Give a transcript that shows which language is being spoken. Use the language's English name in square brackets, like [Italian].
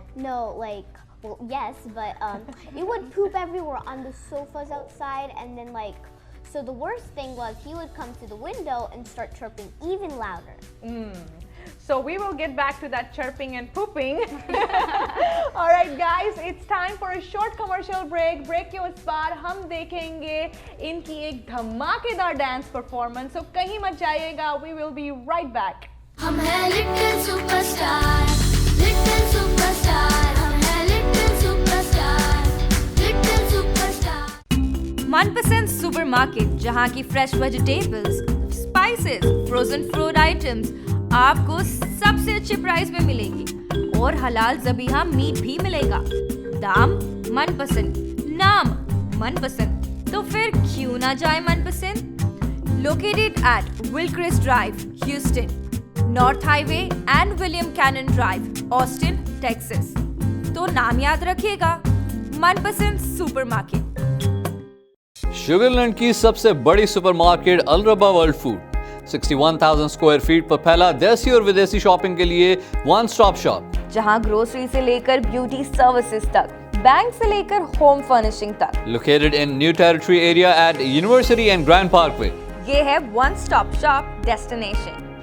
[English] No, like, well, yes, but it would poop everywhere on the sofas outside, and then like, so the worst thing was he would come to the window and start chirping even louder. So we will get back to that chirping and pooping. All right, guys, it's time for a short commercial break. [Hindi] Break के उस बार हम देखेंगे इनकी एक धमाकेदार [English] dance performance. [Hindi] So कहीं मत जाइएगा. [English] We will be right back. [Hindi] हम हैं लिटिल सुपरस्टार, लिटिल सुपरस्टार, हम हैं लिटिल सुपरस्टार, लिटिल सुपरस्टार। मनपसंद सुपरमार्केट जहां की fresh vegetables, spices, frozen food items आपको सबसे अच्छे प्राइस में मिलेगी और हलाल ज़बीहा मीट भी मिलेगा। दाम मनपसंद, नाम मनपसंद, तो फिर क्यों ना जाए मनपसंद। [English] Located at Wilcrest Drive, Houston, North Highway and William Cannon Drive, Austin, Texas। [Hindi] तो नाम याद रखिएगा, मनपसंद सुपरमार्केट। शुगरलैंड की सबसे बड़ी supermarket अलरबा world food 61,000 square feet पर फैला देसी और विदेशी शॉपिंग के लिए वन स्टॉप शॉप, जहां ग्रोसरी से लेकर ब्यूटी सर्विसेज तक, बैंक से लेकर होम फर्निशिंग तक। [English] located in New Territory area at University and Grand Parkway. [Hindi] ये है वन स्टॉप शॉप डेस्टिनेशन।